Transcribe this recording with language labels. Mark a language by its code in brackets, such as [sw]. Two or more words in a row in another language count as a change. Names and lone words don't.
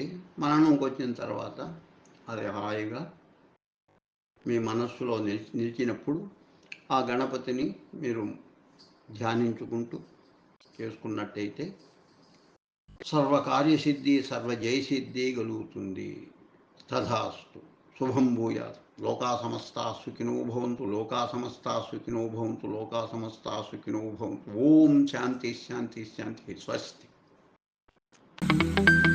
[te] మననంకి వచ్చిన తర్వాత అది హాయిగా మీ మనస్సులో నిలిచినప్పుడు ఆ గణపతిని మీరు ధ్యానించుకుంటూ చేసుకున్నట్టయితే సర్వకార్యసిద్ధి, సర్వజయసిద్ధి కలుగుతుంది. [sa] తథాస్తు. శుభం భూయాత్. లోకా సమస్తా సుఖినో భవంతు. లోకా సమస్తా సుఖినో భవంతు. లోకా సమస్తా సుఖినో భవంతు. ఓం శాంతి శాంతి శాంతి. స్వస్తి.